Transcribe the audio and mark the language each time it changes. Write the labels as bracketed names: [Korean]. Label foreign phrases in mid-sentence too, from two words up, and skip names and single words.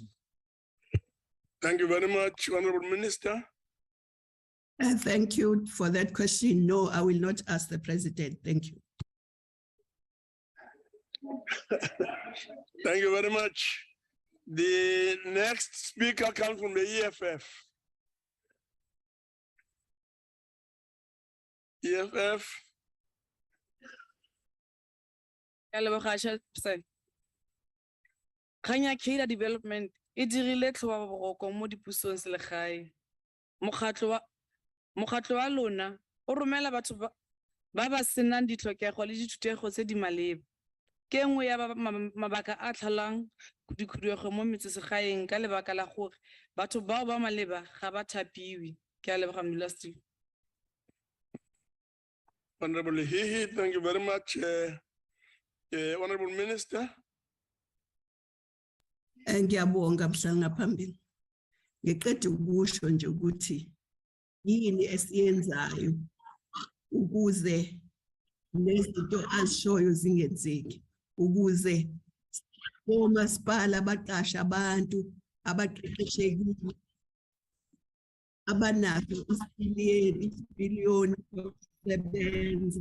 [English] Thank you very much, Honourable Minister. Thank you for that question. No, I will not ask the President. Thank you. Thank you very much. The next speaker comes from the EFF. EFF. [Tswana] Kanya [English] Cadre Development [Tswana] e dirile tlhoba boroko mo dipusong selegae. Mokgatlo wa lona o romela batho ba ba senang ditlhokego le dithutego tse di maleba. Ke nngwe ya mabaka a tlhalang dikhuduego mo metseselegaeng ka lebaka la gore batho bao ba maleba ga ba thapiwe. Ke a leboga Modulasetulo. [English] Honorable Hihi, thank you very much. Honorable Minister. [Zulu] Ngiyabonga mhlali ngaphambili. Ngiqeda ukusho nje ukuthi yini esiyenzayo ukuze nezinto azishoyo zingenzeki, ukuze omasipala abaqasha abantu abaqeqeshekile abanazo isipiliyoni sokusebenza.